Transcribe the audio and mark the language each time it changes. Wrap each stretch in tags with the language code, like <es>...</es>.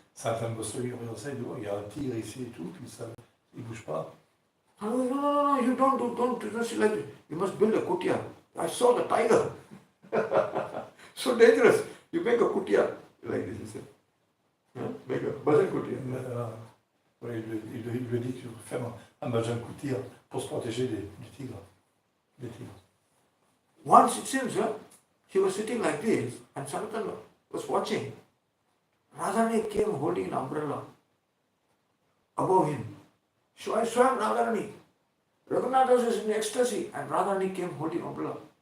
<fr>Sanatana Goswami regarde ça, il dit, il y a un tigre ici et tout, puis ça, il ne bouge pas.</fr> <en>No, you don't see like this. You must build a kutia. I saw the tiger. So dangerous. You make a kutia like this, he said. Make a bhajan kutia.</en> <fr>Oui, il lui dit qu'il faut faire un bhajan kutia pour se protéger du tigre. Des tigres.</fr> <en>Once it seems, he was sitting like this and Sanatana was watching. Radharani came holding an umbrella above him. Swam Radharani. Raghunath was in ecstasy and Radharani came holding umbrella.</en>